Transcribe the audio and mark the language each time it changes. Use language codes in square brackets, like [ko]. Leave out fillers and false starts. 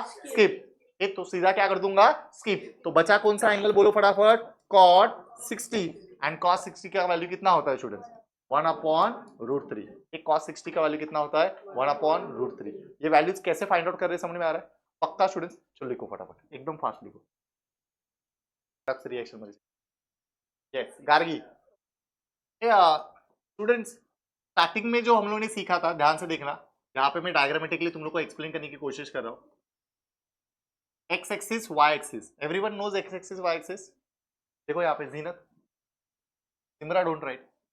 [hi] Skip. तो सीधा क्या कर दूंगा? स्किप। तो बचा कौन सा एंगल बोलो फटाफट? [en] cot 60। [hi] एंड cos 60 का वैल्यू कितना होता है स्टूडेंट्स? 1/√3। एक cos 60 का वैल्यू कितना होता है? 1/√3। ये वैल्यूज कैसे फाइंड आउट कर रहे हैं समझ में आ रहा है? पक्का स्टूडेंट्स? चलो लिखो फटाफट, एकदम फास्ट लिखो। [mr] रिएक्शन मध्ये यस गार्गी। [hi] स्टूडेंट्स स्टार्टिंग में जो हम लोगों ने सीखा था, ध्यान से देखना, यहाँ पे मैं डायग्रामेटिकली तुम लोग को एक्सप्लेन करने की कोशिश कर रहा हूँ। X axis Y axis, [en] Everyone knows X axis Y axis. [hi] देखो यहाँ पे जीनत, सिमरा डोंट राइट।